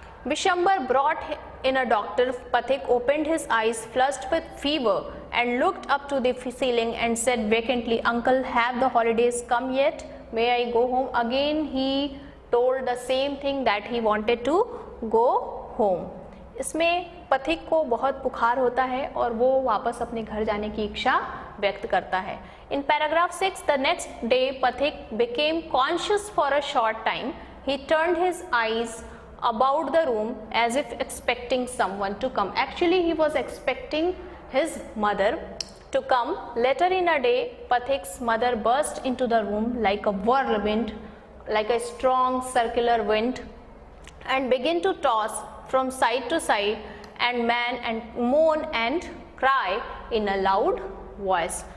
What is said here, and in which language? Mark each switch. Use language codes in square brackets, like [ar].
[en] Bishambar brought in a doctor. Pathik opened his eyes, flushed with fever, and looked up to the ceiling and said vacantly, "Uncle, have the holidays come yet? May I go home?" Again he told the same thing, that he wanted to go home. [hi] इसमें पथिक को बहुत बुखार होता है और वो वापस अपने घर जाने की इच्छा व्यक्त करता है. [en] In paragraph 6, the next day Pathik became conscious for a short time. He turned his eyes about the room as if expecting someone to come. Actually he was expecting his mother to come. Later in a day, Pathik's mother burst into the room like a whirlwind, like a strong circular wind, and began to toss from side to side and moan and cry in a loud voice.